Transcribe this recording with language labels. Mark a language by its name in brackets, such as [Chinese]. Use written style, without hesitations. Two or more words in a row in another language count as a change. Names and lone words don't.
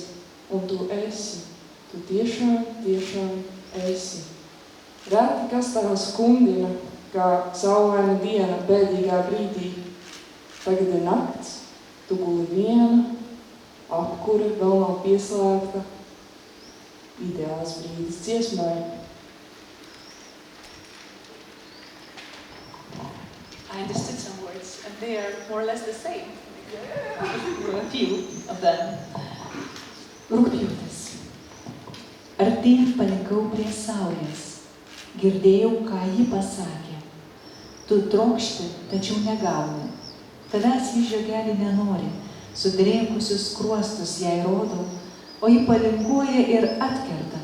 [Latvian] Un tu esi. Tu tiešām esi. Reti kas tā skumdina, kā saulaina diena bēdīgā brīdī. Tagad ir nakts, tu guli viena, apkure vēl nav pieslēgta. Ideāls brīdis dziesmai. [English] I understood some words, and they are more or less the same. A few of them. [Lithuanian] Rugpjūtis. Artyn palikau prie saulės. Girdėjau, ką ji pasakė. Tu trokšti, tačiau negauni. Tavęs ji žiogelį nenori. Sudrėkusius skruostus jai rodau, o ji palinguoja ir atkerta.